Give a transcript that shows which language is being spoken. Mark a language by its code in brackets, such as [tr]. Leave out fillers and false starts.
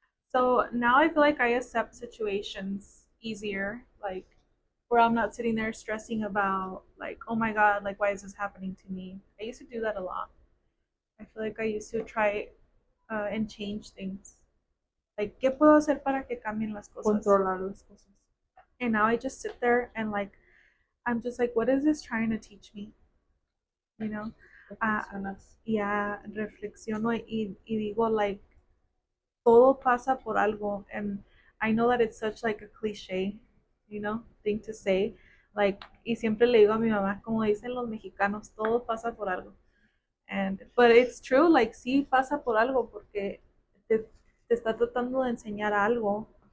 [en] So now I feel like I accept situations easier, like where I'm not sitting there stressing about like, oh my God, like why is this happening to me? I used to do that a lot. I feel like I used to try and change things. [es] Like, ¿qué puedo hacer para que cambien las cosas? Controlar las cosas. [en] And now I just sit there and like, I'm just like, what is this trying to teach me? You know? [es] Yeah, reflexiono y digo like, todo pasa por algo. [en] And I know that it's such like a cliche, you know, thing to say. [es] Like, y siempre le digo a mi mamá, como dicen los mexicanos, todo pasa por algo. But it's true, like, sí pasa por algo porque te está tratando de enseñar algo.